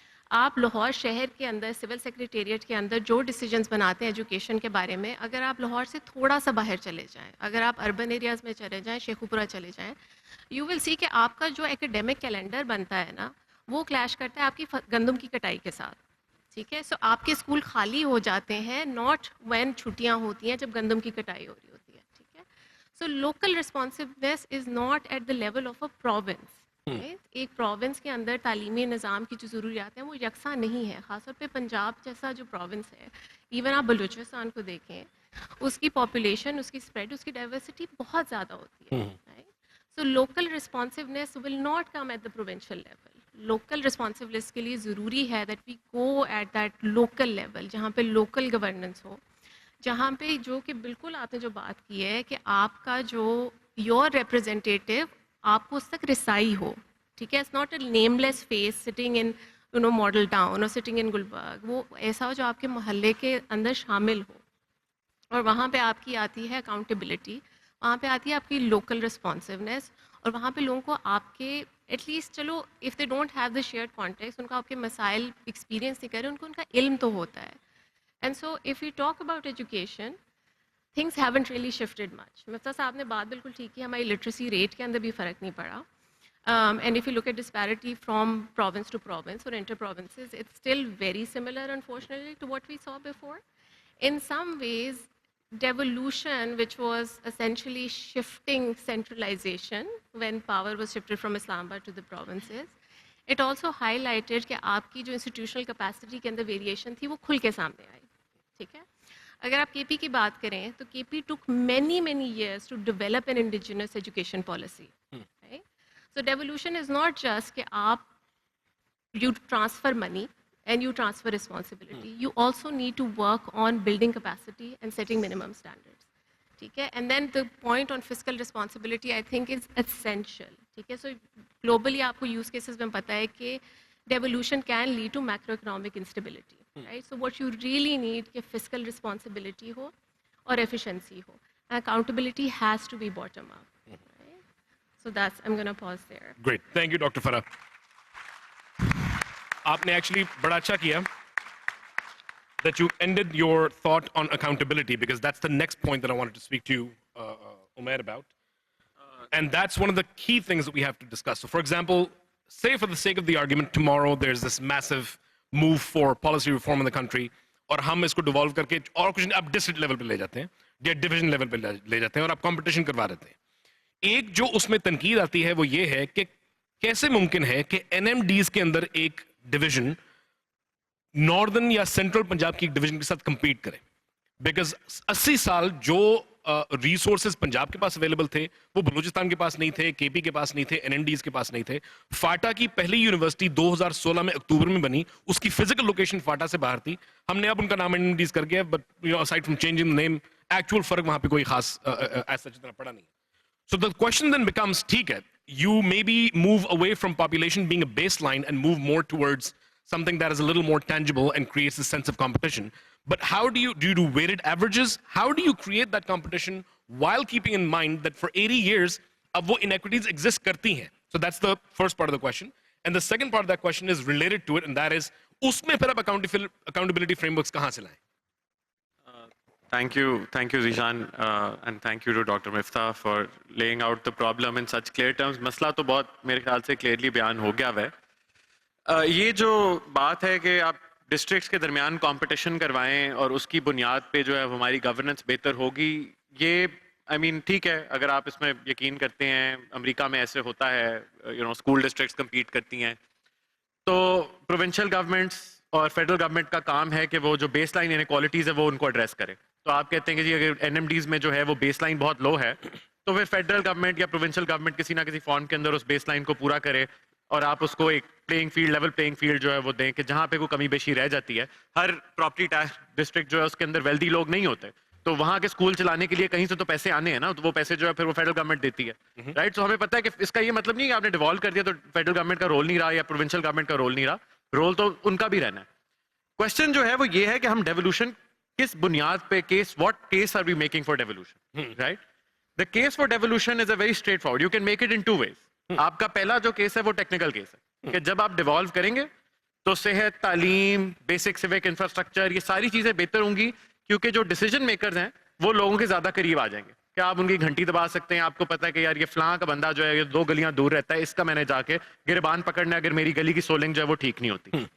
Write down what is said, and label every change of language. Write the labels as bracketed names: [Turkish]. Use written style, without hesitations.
[Urdu] آپ لاہور شہر کے اندر سول سیکریٹریٹ کے اندر جو ڈیسیجنس بناتے ہیں ایجوکیشن کے بارے میں, اگر آپ لاہور سے تھوڑا سا باہر چلے جائیں, اگر آپ اربن ایریاز میں چلے جائیں, شیخوپورہ چلے جائیں, [English] you will see [Urdu] کہ آپ کا جو ایکیڈیمک کیلنڈر بنتا ہے نا, وہ کلیش کرتا ہے آپ کی گندم کی کٹائی کے ساتھ, ٹھیک ہے. سو آپ کے اسکول خالی ہو جاتے ہیں [English] not when [Urdu] چھٹیاں ہوتی ہیں, جب گندم کی کٹائی ہو رہی ہوتی ہے, ٹھیک ہے. [English] So local responsiveness is not at the level of a province. [Urdu] ایک پروونس کے اندر تعلیمی نظام کی جو ضروریات ہیں وہ یکساں نہیں ہے. خاص طور پہ پنجاب جیسا جو پروونس ہے, ایون آپ بلوچستان کو دیکھیں, اس کی پاپولیشن, اس کی اسپریڈ, اس کی ڈائیورسٹی بہت زیادہ ہوتی ہے. [English] So local responsiveness will not come at the provincial level. [Urdu] Local رسپانسونیس کے لیے ضروری ہے [English] that we go at that local level, [Urdu] جہاں پہ لوکل گورننس ہو, جہاں پہ جو کہ بالکل آپ نے جو بات کی ہے کہ آپ کا جو یور ریپرزینٹیٹیو آپ کو اس تک رسائی ہو, ٹھیک ہے. [English] It's not a nameless face sitting in Model Town اور sitting in Gulberg. [Urdu] وہ ایسا ہو جو آپ کے محلے کے اندر شامل ہو, اور وہاں پہ آپ کی آتی ہے اکاؤنٹیبلٹی, وہاں پہ آتی ہے آپ کی لوکل رسپانسونیس, اور وہاں پہ لوگوں کو آپ کے ایٹ لیسٹ چلو [English] if they don't have the shared contexts, [Urdu] ان کا آپ کے مسائل ایکسپیرینس نہیں کرے، ان کو ان کا علم تو ہوتا ہے. [English] And so if you talk about education, things haven't really shifted much. [Urdu] مفتیٰ صاحب نے بات بالکل ٹھیک کی، ہماری لٹریسی ریٹ کے اندر بھی فرق نہیں پڑا. [English] And if you look at disparity from province to province or inter-provinces, it's still very similar, unfortunately, to what we saw before. In some ways, devolution, which was essentially shifting centralization when power was shifted from Islamabad to the provinces, it also highlighted [Urdu] کہ آپ کی جو institutional capacity کے اندر variation تھی وہ کھل کے سامنے آئی. ٹھیک ہے، اگر آپ کے پی کی بات کریں تو کے پی [English] took many years to develop an indigenous education policy. So devolution is not just [Urdu] کہ آپ [English] you transfer money and you transfer responsibility. You also need to work on building capacity and setting minimum standards. [Urdu] ٹھیک ہے، [English] and then the point on fiscal responsibility I think is essential. [Urdu] ٹھیک ہے، [English] so globally [Urdu] آپ کو [English] use cases [Urdu] میں پتہ ہے کہ [English] devolution can lead to macroeconomic instability. Right? So what you really need کہ fiscal responsibility [Urdu] ہو اور [English] efficiency ہو. Accountability has to be bottom up. So that's, I'm going to pause there. Great. Thank you, Dr. Farah. [Urdu] آپ نے actually بڑا اچھا کیا [English] that you ended your thought on accountability, because that's the next point that I wanted to speak to you, Umair, about. And that's one of the key things that we have to discuss. So, for example, say for the sake of the argument, tomorrow there's this massive move for policy reform in the country, [Urdu] اور ہم اس کو devalue کر کے اور کچھ آپ district level پہ لے جاتے ہیں یا ڈویژن لیول پہ لے جاتے ہیں اور آپ کمپٹیشن کروا دیتے ہیں. ایک جو اس میں تنقید آتی ہے وہ یہ ہے کہ کیسے ممکن ہے کہ این ایم ڈیز کے اندر ایک ڈویژن ناردرن یا سینٹرل پنجاب کی ایک ڈویژن کے ساتھ کمپیٹ کرے. بیکاز 80 سال جو ریسورسز پنجاب کے پاس اویلیبل تھے وہ بلوچستان کے پاس نہیں تھے, کے پی کے پاس نہیں تھے, این این ڈیز کے پاس نہیں تھے. فاٹا کی پہلی یونیورسٹی 2016 میں اکتوبر میں بنی, اس کی فزیکل لوکیشن فاٹا سے باہر تھی. ہم نے اب ان کا نام این این ڈیز کر گیا, [English] but aside from changing the name, [Urdu] actual فرق وہاں پہ کوئی خاص ایسا اتنا پڑا نہیں. [English] So the question then becomes, [Urdu] ٹھیک ہے, [English] you maybe move away from population being a baseline and move more towards something that is a little more tangible and creates a sense of competition. But how do you do weighted averages? How do you create that competition while keeping in mind that for 80 years, [Urdu] اب وہ [English] inequities exist [Urdu] کرتی ہیں? [English] So that's the first part of the question. And the second part of that question is related to it, and that is, [Urdu] اس میں پھر اب [English] accountability frameworks [Urdu] کہاں سے لائیں؟ [English] Thank you, Zishan, and thank you to Dr. Miftah for laying out the problem in such clear terms. [Urdu] مسئلہ تو بہت میرے خیال سے کلیئرلی بیان ہو گیا ہے. یہ جو بات ہے کہ آپ ڈسٹرکٹس کے درمیان کمپٹیشن کروائیں اور اس کی بنیاد پہ جو ہے ہماری گورننس بہتر ہوگی, یہ آئی مین ٹھیک ہے اگر آپ اس میں یقین کرتے ہیں. امریکہ میں ایسے ہوتا ہے, اسکول ڈسٹرکٹس کمپیٹ کرتی ہیں, تو پروونشل گورنمنٹس اور فیڈرل گورنمنٹ کا کام ہے کہ وہ جو بیس لائن انیکوالٹیز ہے وہ ان کو ایڈریس کرے. تو آپ کہتے ہیں کہ جی اگر این ایم ڈیز میں جو ہے وہ بیس لائن بہت لو ہے, تو پھر فیڈرل گورنمنٹ یا پروونشل گورنمنٹ کسی نہ کسی فارم کے اندر اس بیس لائن کو پورا کرے اور آپ اس کو ایک playing field, level playing field جو ہے وہ دیں کہ جہاں پہ کوئی کمی بیشی رہ جاتی ہے. ہر پراپرٹی ٹیکس ڈسٹرکٹ جو ہے اس کے اندر ویلدی لوگ نہیں ہوتے, تو وہاں کے اسکول چلانے کے لیے کہیں سے تو پیسے آنے ہیں نا, تو وہ پیسے جو ہے پھر وہ فیڈرل گورنمنٹ دیتی ہے, رائٹ. سو ہمیں پتہ ہے کہ اس کا یہ مطلب نہیں کہ آپ نے ڈیوالو کر دیا تو فیڈرل گورنمنٹ کا رول نہیں رہا یا پروونشل گورنمنٹ کا رول نہیں رہا, رول تو ان کا بھی رہنا ہے. کوشچن جو ہے وہ یہ ہے کہ ہم ڈیولوشن کس بنیاد پہ, [English] what case are we making for devolution, right? The case for devolution is a very straightforward. You can make it in two ways. [Urdu] آپ کا پہلا جو کیس ہے وہ ٹیکنیکل کیس ہے کہ جب آپ ڈیوالو کریں گے تو صحت, تعلیم, بیسک سیوک انفراسٹرکچر, یہ ساری چیزیں بہتر ہوں گی کیونکہ جو ڈیسیجن میکرز ہیں وہ لوگوں کے زیادہ قریب آ جائیں گے. کہ آپ ان کی گھنٹی دبا سکتے ہیں, آپ کو پتا ہے کہ یار یہ فلاں کا بندہ جو ہے یہ 2 گلیاں دور رہتا ہے, اس کا میں نے جا کے گربان پکڑنا اگر میری گلی کی سولنگ جو ہے وہ ٹھیک نہیں ہوتی.